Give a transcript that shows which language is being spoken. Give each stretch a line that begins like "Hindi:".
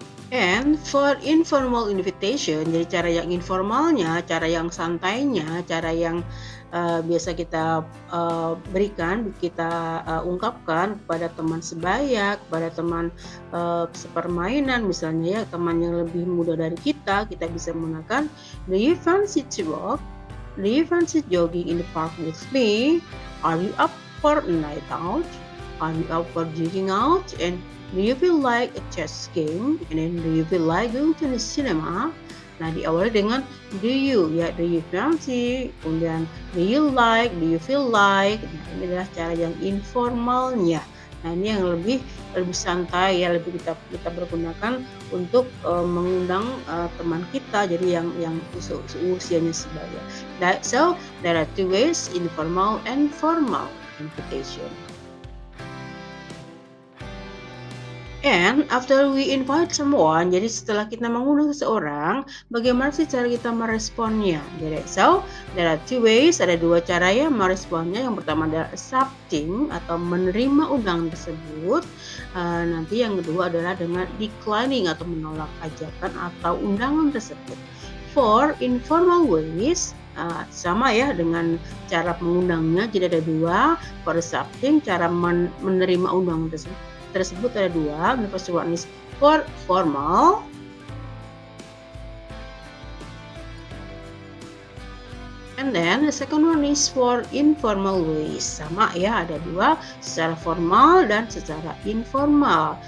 English: And for informal invitation,
Indonesian: jadi cara yang informalnya, cara yang santainya, cara yang biasa kita berikan, kita ungkapkan kepada teman sebaya, kepada teman sepermainan misalnya ya, teman yang lebih muda dari kita bisa menggunakan,
English: do you fancy to walk? Do you fancy jogging in the park with me? Are you up for a night out? Are you up for drinking out? And do you feel like a chess game? And then do you feel like going to the cinema?
Indonesian: Nah, diawali dengan
English: do you, ya, do you fancy? Kemudian do you like? Do you feel like?
Indonesian: Nah, ini adalah cara yang informalnya. Nah, ini yang lebih lebih santai ya, lebih kita pergunakan untuk mengundang teman kita, jadi yang seusianya sebaya.
English: So there are two ways, informal and formal invitation. And after we invite someone,
Indonesian: jadi setelah kita mengundang seseorang, bagaimana sih cara kita meresponnya? Jadi,
English: so there are two ways,
Indonesian: ada dua cara ya meresponnya. Yang pertama adalah accepting atau menerima undangan tersebut. Nanti yang kedua adalah dengan declining atau menolak ajakan atau undangan tersebut.
English: For informal ways,
Indonesian: sama ya dengan cara mengundangnya, jadi ada dua.
English: For accepting,
Indonesian: cara menerima undangan tersebut ada dua.
English: The first one is for formal, and then the second one is for informal ways.
Indonesian: Sama ya, ada dua, secara formal dan secara informal.